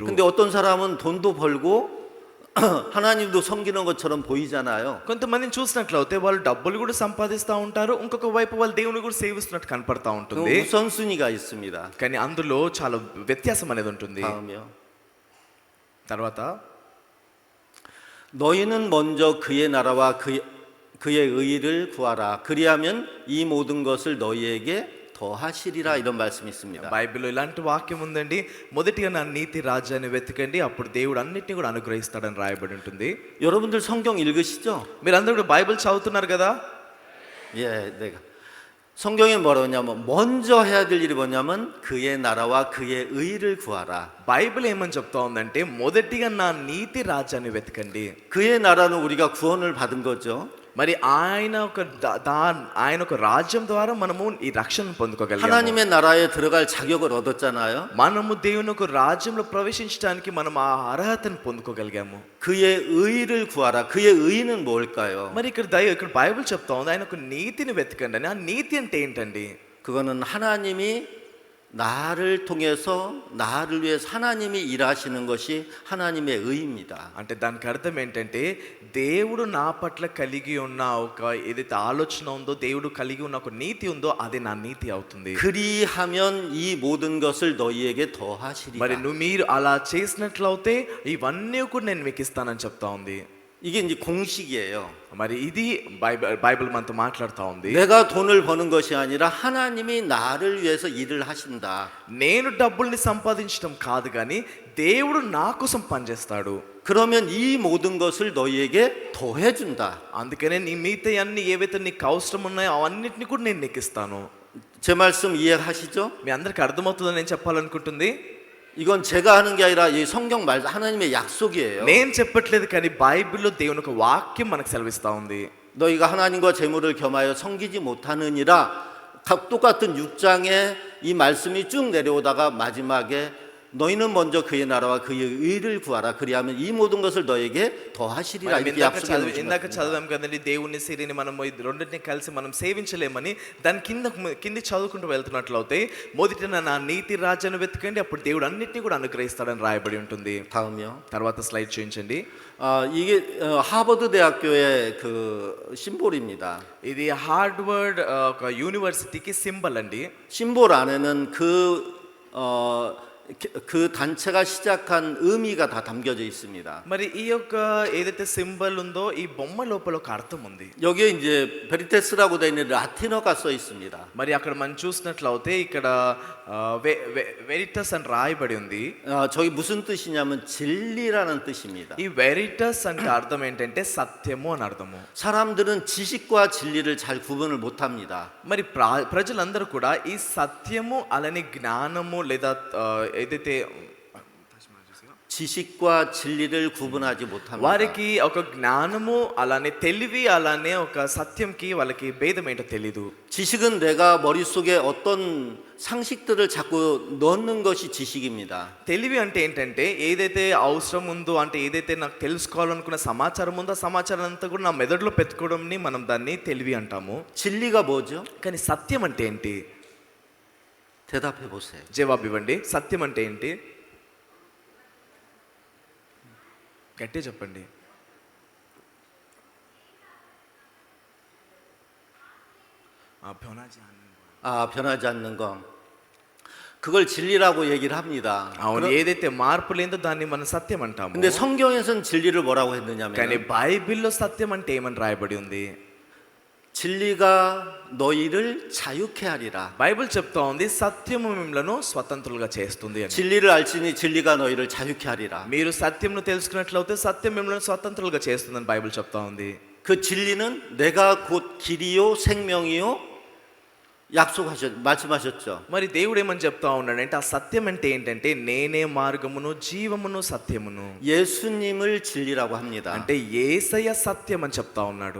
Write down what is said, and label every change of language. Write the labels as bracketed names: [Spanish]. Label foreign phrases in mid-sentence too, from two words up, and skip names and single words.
[Korean] 근데 어떤 사람은 돈도 벌고 하나님도 섬기는 것처럼 보이잖아요. [Telugu] కొంతమందిని చూసినట్లయితే వాళ్ళు డబ్బులు కూడా సంపాదిస్తూ ఉంటారు, ఇంకొక వైపు వాళ్ళు దేవుని కూడా సేవిస్తున్నట్టు కనపడతా ఉంటుంది. [Korean] 우선순위가 있습니다. [Telugu] కానీ అందులో చాలా వ్యత్యాసం అనేది ఉంటుంది. [Korean] 다음이요. [Telugu] తర్వాత [Korean] 너희는 먼저 그의 나라와 그의 의를 구하라. 그리하면 이 모든 것을 너희에게 더하시리라 이런 말씀이 있습니다. [Telugu] బైబిల్లో ఇలాంటి వాక్యం ఉందండి. మొదటిగా నా నీతి రాజ్యాన్ని వెతకండి, అప్పుడు దేవుడు అన్నిటిని కూడా అనుగ్రహిస్తాడని రాయబడి ఉంటుంది. [Korean] 여러분들 성경 읽으시죠? [Telugu] మీరందరూ కూడా బైబిల్ చదువుతున్నారు కదా. [Korean] 예, 내가 성경에 뭐라고 하냐면 먼저 해야 될 일이 뭐냐면 그의 나라와 그의 의를 구하라. [Telugu] బైబిల్ ఏమని చెప్తా ఉందంటే మొదటిగా నా నీతి రాజ్యాన్ని వెతకండి. [Korean] 그의 나라는 우리가 구원을 받은 거죠. [Telugu] మరి ఆయన ఒక రాజ్యం ద్వారా మనము ఈ రక్షణ పొందుకోగలిగాము. [Korean] 하나님의 나라에 들어갈 자격을 얻었잖아요. [Telugu] మనము దేవుని ఒక రాజ్యంలో ప్రవేశించడానికి మనం ఆ అర్హతను పొందుకోగలిగాము. [Korean] 그의 의를 구하라. 그의 의는 뭘까요? [Telugu] మరి ఇక్కడ బైబిల్ చెప్తా ఉంది ఆయన ఒక నీతిని వెతకండి అని. ఆ నీతి అంటే ఏంటండి? [Korean] 그거는 하나님이 나를 통해서 나를 위해서 하나님이 일하시는 것이 하나님의 의입니다. [Telugu] అంటే దానికి అర్థం ఏంటంటే దేవుడు నా పట్ల కలిగి ఉన్న ఒక ఏదైతే ఆలోచన ఉందో, దేవుడు కలిగి ఉన్న ఒక నీతి ఉందో అది నా నీతి అవుతుంది. [Korean] 그리하면 이 모든 것을 너희에게 더하시리라. [Telugu] మరి మీరు అలా చేసినట్లయితే ఇవన్నీ కూడా నేను మీకు ఇస్తానని చెప్తా ఉంది. [Korean] 이게 이제 공식이에요. [Telugu] మరి ఇది బైబిల్ మనతో మాట్లాడుతూ ఉంది. [Korean] 내가 돈을 버는 것이 아니라 하나님이 나를 위해서 일을 하신다. [Telugu] నేను డబ్బుల్ని సంపాదించడం కాదు కానీ దేవుడు నా కోసం పనిచేస్తాడు. [Korean] 그러면 이 모든 것을 너희에게 더해 준다. [Telugu] అందుకనే నీ మిగతా అన్ని ఏవైతే నీకు అవసరం ఉన్నాయో అవన్నిటిని కూడా నేను నీకు ఇస్తాను. [Korean] 제 말씀 이해하시죠? [Telugu] మీ అందరికి అర్థమవుతుందని నేను చెప్పాలనుకుంటుంది. [Korean] 이건 제가 하는 게 아니라 이 성경 말 하나님의 약속이에요. [Telugu] నేను చెప్పట్లేదు కానీ బైబిల్లో దేవుని ఒక వాక్యం మనకు సెలవిస్తా ఉంది. [Korean] 너희가 하나님과 재물을 겸하여 섬기지 못하느니라. 똑같은 6장에 이 말씀이 쭉 내려오다가 마지막에 너희는 먼저 그의 나라와 그의 의를 구하라. 그리하면 이 모든 것을 너에게 더하시리라. 이렇게 약속해 놓으신 [Telugu] ఇందాక [Korean] 것입니다. [Telugu] చదివాం కదండి, దేవుని సిరిని మనం రెండింటిని కలిసి మనం సేవించలేమని. దాని కింది చదువుకుంటూ వెళ్తున్నట్లయితే మొదట నా నీతి రాజ్యాన్ని వెతకండి, అప్పుడు దేవుడు అన్నిటిని కూడా అనుగ్రహిస్తాడని రాయబడి ఉంటుంది. [Korean] 다음이요. [Telugu] తర్వాత స్లైడ్ చూపించండి. [Korean] 이게 하버드 대학교의 그 심볼입니다. [Telugu] ఇది హార్వర్డ్ ఒక యూనివర్సిటీకి సింబల్ అండి. [Korean] 심볼 안에는 그 단체가 시작한 의미가 다 담겨져 있습니다. [Telugu] మరి ఈ యొక్క ఏదైతే సింబల్ ఉందో ఈ బొమ్మ లోపల ఒక అర్థం ఉంది. [Korean] 여기에 이제 베리테스라고 되어 있는 라틴어가 써 있습니다. [Telugu] మరి అక్కడ మనం చూసినట్లయితే ఇక్కడ వెరిటస్ అని రాయబడి ఉంది. [Korean] 저기 무슨 뜻이냐면 진리라는 뜻입니다. [Telugu] ఈ వెరిటస్ అంటే అర్థం ఏంటంటే సత్యము అని అర్థము. [Korean] 사람들은 지식과 진리를 잘 구분을 못합니다. [Telugu] మరి ప్రజలందరూ కూడా ఈ సత్యము అలానే జ్ఞానము లేదా ఏదైతే [Korean] 지식과 진리를 구분하지 못합니다. [Telugu] వారికి ఒక జ్ఞానము అలానే తెలివి అలానే ఒక సత్యంకి వాళ్ళకి భేదం ఏంటో తెలీదు. [Korean] 지식은 내가 మ릿속에 어떤 상식들을 자꾸 넣는 것이 지식입니다. [Telugu] తెలివి అంటే ఏంటంటే ఏదైతే అవసరం ఉందో అంటే ఏదైతే నాకు తెలుసుకోవాలనుకున్న సమాచారం ఉందో ఆ సమాచారం అంతా కూడా నా మెదడులో పెట్టుకోవడంని మనం దాన్ని తెలివి అంటాము. [Korean] 진리가 뭐죠? [Telugu] కానీ సత్యం అంటే ఏంటి? [Korean] 대답해 보세요. [Telugu] జవాబు ఇవ్వండి. సత్యం అంటే ఏంటి? గట్టిగా చెప్పండి. [Korean] 변하지 않는 것. 그걸 진리라고 얘기를 합니다. [Telugu] అవును, ఏదైతే మార్పు లేదో దాన్ని మనం సత్యం అంటాము. [Korean] 근데 성경에서는 진리를 뭐라고 했느냐면 [Telugu] కానీ బైబిల్లో సత్యం అంటే ఏమని రాయబడి ఉంది? [Korean] 진리가 너희를 자유케 하리라. [Telugu] బైబిల్ చెప్తా ఉంది సత్యము మిమ్మలను స్వతంత్రులుగా చేస్తుంది అని. [Korean] 진리를 알지니 진리가 너희를 자유케 하리라. [Telugu] మీరు సత్యంను తెలుసుకున్నట్లయితే సత్యం మిమ్మల్ని స్వతంత్రులుగా చేస్తుందని బైబిల్ చెప్తా ఉంది. [Korean] 그 진리는 내가 곧 길이요 생명이요 말씀하셨죠. [Telugu] మరి దేవుడు ఏమని చెప్తా ఉన్నాడంటే ఆ సత్యం అంటే ఏంటంటే నేనే మార్గమును జీవమును సత్యమును. [Korean] 예수님을 진리라고 합니다. [Telugu] అంటే యేసయ్య సత్యం అని చెప్తా ఉన్నాడు.